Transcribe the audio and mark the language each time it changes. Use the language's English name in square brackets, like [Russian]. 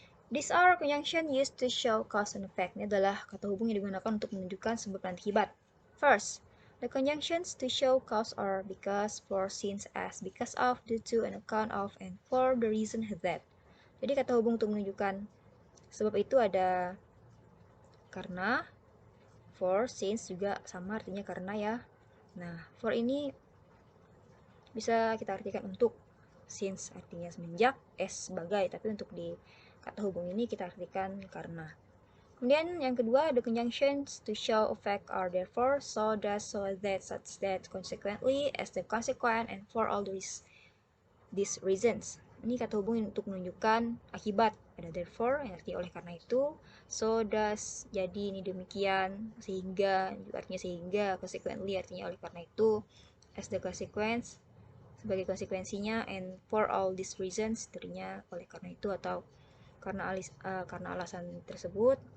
[English] These are conjunction used to show cause and effect. [Indonesian] Ini adalah kata hubung yang digunakan untuk menunjukkan sebab dan akibat. [English] First, the conjunctions to show cause are because, for, since, as, because of, due to, on account of, and for the reason that. [Indonesian] Jadi kata hubung untuk menunjukkan sebab itu ada karena, for, since juga sama artinya karena ya. Nah, for ini bisa kita artikan untuk, since artinya semenjak, as sebagai, tapi untuk di kata hubung ini kita artikan karena. [English] Kemudian yang kedua, the conjunctions to show effect are therefore, so, thus, so that, such that, consequently, as the consequent, and for all these reasons. [Indonesian] Ini kata hubung untuk menunjukkan akibat. Ada therefore yang artinya oleh karena itu, so, thus, jadi ini demikian, sehingga juga artinya sehingga, consequently artinya oleh karena itu, as the consequence sebagai konsekuensinya, and for all these reasons artinya oleh karena itu atau karena alasan tersebut.